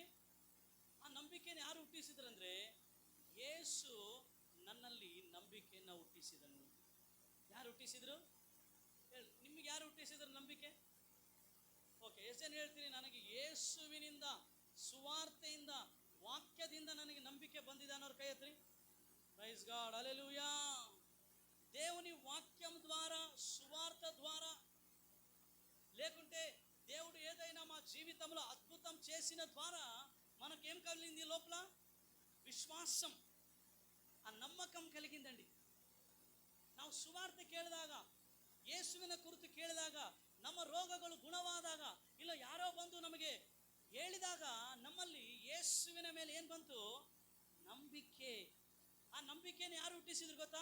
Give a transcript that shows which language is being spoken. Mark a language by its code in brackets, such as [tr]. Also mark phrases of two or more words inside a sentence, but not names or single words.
[kn] ಆ ನಂಬಿಕೆನ ಯಾರು ಹುಟ್ಟಿಸಿದ್ರಂದ್ರೆ ಯೇಸು ನನ್ನಲ್ಲಿ ನಂಬಿಕೆಯನ್ನು ಹುಟ್ಟಿಸಿದನು. ಯಾರು ಹುಟ್ಟಿಸಿದ್ರು? ಹೇಳಿ, ನಿಮಗೆ ಯಾರು ಹುಟ್ಟಿಸಿದ್ರು ನಂಬಿಕೆ? ಓಕೆ, ಎಷ್ಟು ಜನ ಹೇಳ್ತೀನಿ ನನಗೆ ಯೇಸುವಿನಿಂದ, ಸುವಾರ್ತೆಯಿಂದ, ವಾಕ್ಯದಿಂದ ನನಗೆ ನಂಬಿಕೆ ಬಂದಿದೆ ಅನ್ನೋರು ಕೈ ಎತ್ರಿ. [en] praise god, hallelujah. [te] దేవుని వాక్యం ద్వారా, సువార్త ద్వారా, లేకుంటే దేవుడు ఏదైనా మా జీవితంలో అద్భుతం చేసిన ద్వారా మనకేం కలిగింది? లోపల విశ్వాసం, ఆ నమ్మకం కలిగిందండి. [kn] ನಾವು ಸುವಾರ್ತೆ ಕೇಳಿದಾಗ, ಯೇಸುವಿನ ಕುರಿತು ಕೇಳಿದಾಗ, ನಮ್ಮ ರೋಗಗಳು ಗುಣವಾದಾಗ, ಇಲ್ಲ ಯಾರೋ ಬಂದು ನಮಗೆ ಹೇಳಿದಾಗ ನಮ್ಮಲ್ಲಿ ಯೇಸುವಿನ ಮೇಲೆ ಏನು ಬಂತು? ನಂಬಿಕೆ. ಆ ನಂಬಿಕೆಯನ್ನು ಯಾರು ಹುಟ್ಟಿಸಿದ್ರು ಗೊತ್ತಾ?